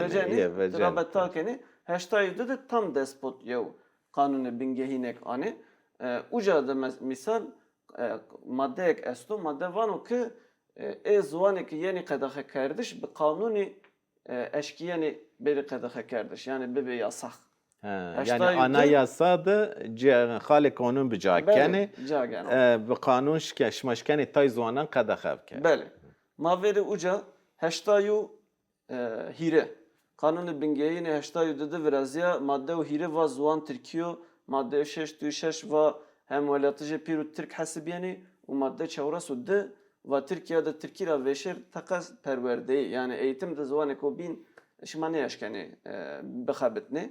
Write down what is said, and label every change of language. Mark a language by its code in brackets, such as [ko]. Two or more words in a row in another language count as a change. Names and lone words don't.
[zza] vecenê betal kenê heştayû de tam despot yew kanûnê bingehînek anê uca de misal maddeyek est o madde vano ki ziwanekî yenî qedexe kerdiş bi kanûnê eşkiyanê berî qedexe kerdiş yani bibe yasak. Yani anayasa da xalê kanûn bi cakene bi kanûn şmaşkenê tay ziwanan qedexe bike. Bele. Ma verê uca heştayû hîre. Kanûnê bingehînê heştayû dide viraziya madde û hîre va ziwan Tirkiye madde 6 va hem welatî jê pîr û Tirk hesibiyenê û madde çewres û di va Tirkiye'de Tirkîra veşêr teqez perwerdeyî yani eğitim de ziwanê ku bîn şima nê eşkenê bixebitnê.